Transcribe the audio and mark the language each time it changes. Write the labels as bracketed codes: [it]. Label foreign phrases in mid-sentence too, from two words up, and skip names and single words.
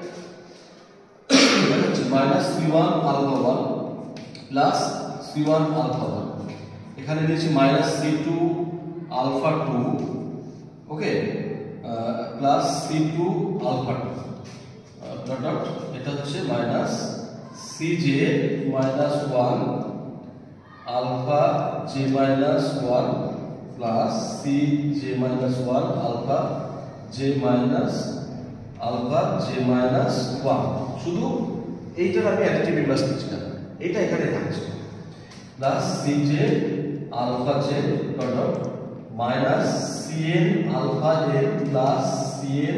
[en] minus c1 alpha 1 plus c1 alpha 1 [bn] এখানে দিয়েছি [en] minus c2 alpha 2 okay plus c2 alpha 2 dot [bn] এটা হচ্ছে [en] minus cj minus 1 alpha j minus 1 plus cj minus 1 alpha j minus [bn] 1 শুধু এইটার আমি [en] additive inverse [bn] দিচ্ছি না এটা এখানে থাকছে [en] plus cj alpha j dot minus cn alpha n plus cn